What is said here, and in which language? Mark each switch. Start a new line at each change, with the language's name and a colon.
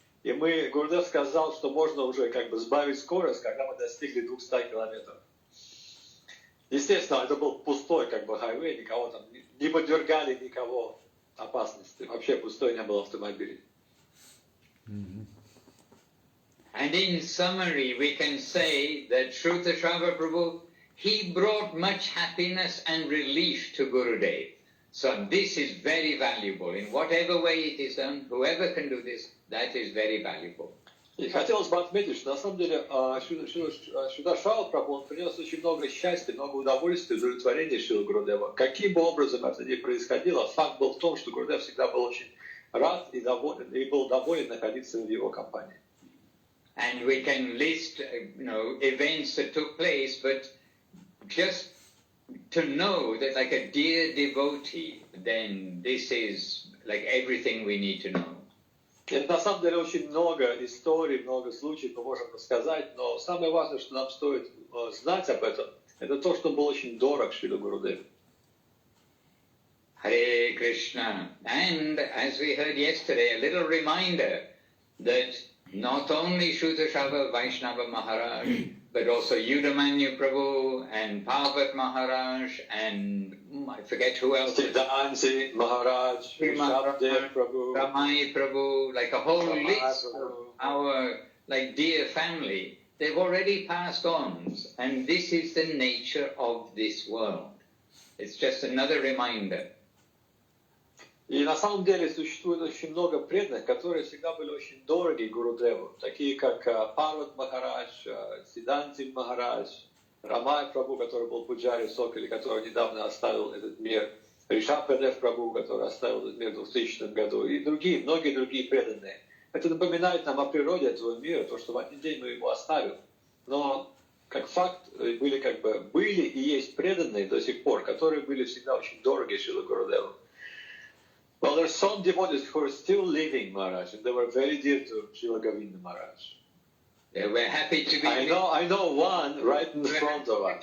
Russian: И Гурудев сказал, что можно уже сбавить скорость, когда мы достигли 200 километров. Естественно, это был пустой хайвей, никого там не подвергали никого опасности. Вообще пустой не было автомобилей.
English: And in summary, we can say that Sruta Shava Prabhu, he brought much happiness and relief to Gurudev. So this is very valuable. In whatever way it is done, whoever can do this, that is very valuable.
Russian: И хотелось бы отметить, что на самом деле Шудашава Прабху, он принес очень много счастья, много удовольствия, удовлетворения Шрила Гурудева. Каким бы образом это ни происходило, факт был в том, что Гурудев всегда был очень рад и был доволен находиться в его компании.
English: And we can list, events that took place, but just to know that like a dear devotee, then this is like everything we need to know.
Russian: Это на самом деле очень много историй, много случаев мы можем рассказать, но самое важное, что нам стоит знать об этом, это то, что он был очень дорог Шриле Гурудеву.
English: Hare Krishna. And as we heard yesterday, a little reminder that not only Shrutashava Vaishnava Maharaj, but also Yudamanyu Prabhu and Parvat Maharaj and I forget who else. Siddhanti Maharaj, Shabdev Prabhu, Ramai Prabhu, like a whole list of our dear family. They've already passed on, and this is the nature of this world. It's just another reminder.
Russian: И на самом деле существует очень много преданных, которые всегда были очень дороги Гурудеву, такие как Парват Махарадж, Сиддханти Махарадж, Рамай Прабху, который был пуджари в Соколе, который недавно оставил этот мир, Ришабхадев Прабху, который оставил этот мир в 2000 году, и другие, многие другие преданные. Это напоминает нам о природе этого мира, то, что в один день мы его оставим. Но как факт были и есть преданные до сих пор, которые были всегда очень дороги Шриле Гурудеву.
English: Well, there are some devotees who are still living, Maharaj, and they were very dear to Srila Govinda Maharaj. Yeah, we're happy to be. I know one right in front of us.